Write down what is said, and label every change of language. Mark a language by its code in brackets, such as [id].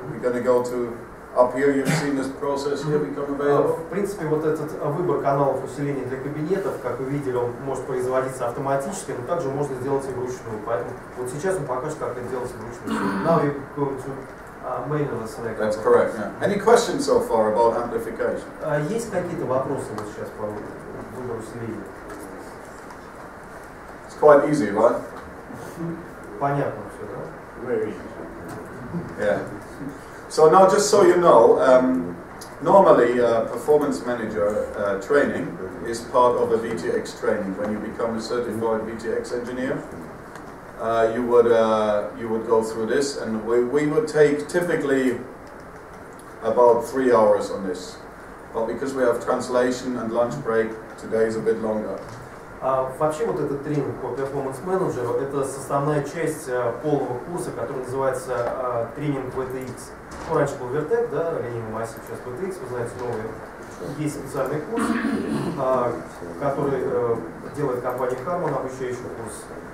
[en] We're going to go to up here. You've seen this process here become available. [ru] В принципе, вот этот выбор каналов усиления для кабинетов, как вы видели, он может производиться автоматически, но также можно сделать и вручную. Поэтому вот сейчас он покажет, как это делается вручную. [en] Now we go to manual select. That's correct. Yeah. Any questions so far about amplification? [ru] Есть какие-то вопросы вот сейчас по выбору усиления? [en] It's quite easy, right? [ru] Понятно все, да? [en] Very easy. Yeah. So now, just so you know, normally Performance Manager training is part of a VTX training. When you become a certified VTX engineer, you would go through this, and we would take typically about 3 hours on this. But because we have translation and lunch break, today is a bit longer. [ru] Вообще вот этот тренинг по Performance Manager это составная часть полного курса, который называется тренинг VTX. Ну, раньше был VRTEC, да, линейный массив, сейчас VTX, вы знаете, новый. Есть специальный курс, который делает компания Harman, обучающий курс.